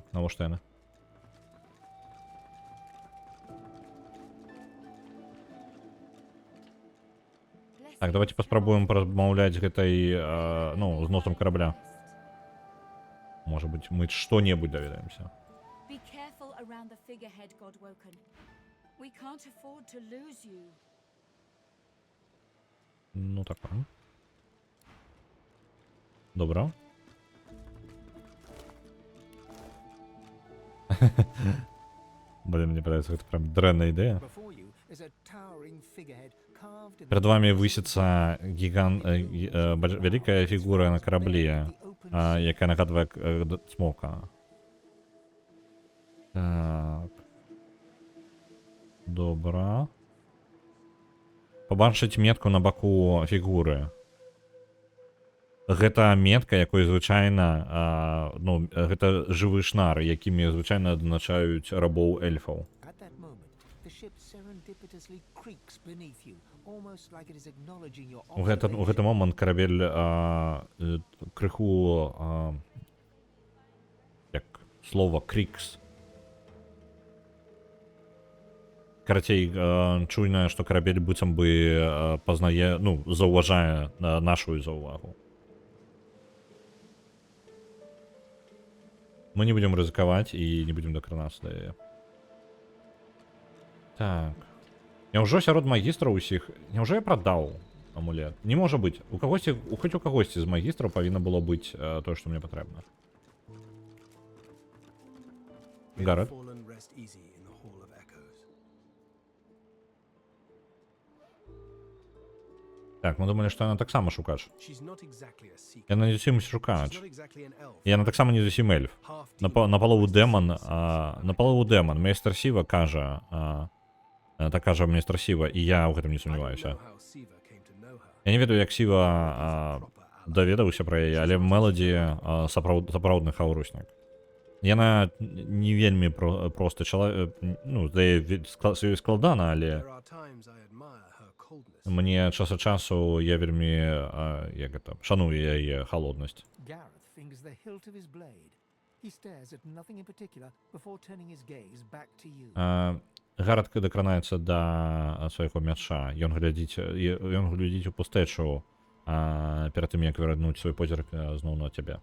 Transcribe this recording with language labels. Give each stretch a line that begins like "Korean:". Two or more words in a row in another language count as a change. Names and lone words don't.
Belarusian: Навошта яны? Так, давайте паспрабуем празмаўляць гэтай, ну, з носам корабля. Можа быць, мы што-небудзь даведаемся.
English: Be careful around the figurehead, Godwoken. We can't afford to lose you.
Belarusian: Ну так. Добра.
Russian: Блин, мне нравится, это прям дрэнная идея.
English: Before you is a towering figurehead carved in
Russian: Перед вами высится великая фигура на корабле,
Belarusian: якая нагадывает смока. Так. Добра. Побачыць метку на баку фігуры. Гэта метка, якой звычайна, ну, гэта жывы шнар, якімі звычайна адзначаюць рабоў эльфаў.
English: At that moment, the ship serendipitously creaks beneath you, almost like it is acknowledging your
Belarusian: У гэты момант карабель крыху як слова крикс. Карацей, чуйна, што карабель быццам бы пазнае, ну, заўважае нашу заўвагу. Мы не будем рызыкаваць і не будем дакранацца да яе. Так. Няўжо сярод магістраў усіх... Няўжо я прадаў амулет? Не можа быць. У кагосьці, хоць у кагосьці з магістраў павінна было быць тое, што мне патрэбна. Гаррет.
English: Fallen rest easy in the Hall of Echoes.
Ukrainian: Так, ми думали, що вона так само шукач.
English: She's not exactly a seeker.
Ukrainian: Я не зовсім
English: She's
Ukrainian: шукач.
English: not exactly an elf.
Ukrainian: Я так само не зовсім ельф.
English: Half
Belarusian: На полову демон. Мейстер Сіва каже, так каже мейстер Сіва, і я у гэтым не сумніваюся. Я не ведаю, як Сіва даведаўся пра яе, але Мелоді сапраўдны хаўруснік. Яна не вельмі просты чалавек, ну, здае складана, але мне час ад часу я вельмі, як гэта, шаную яе халоднасць.
English: Gareth fingers the hilt of his blade. He stares at nothing in particular before turning his gaze back to you.
Belarusian: Гаррет дакранаецца да свайго мяча. Ён глядзіць у пустэчу перад тым, як вярнуць свой позірк зноў на цябе.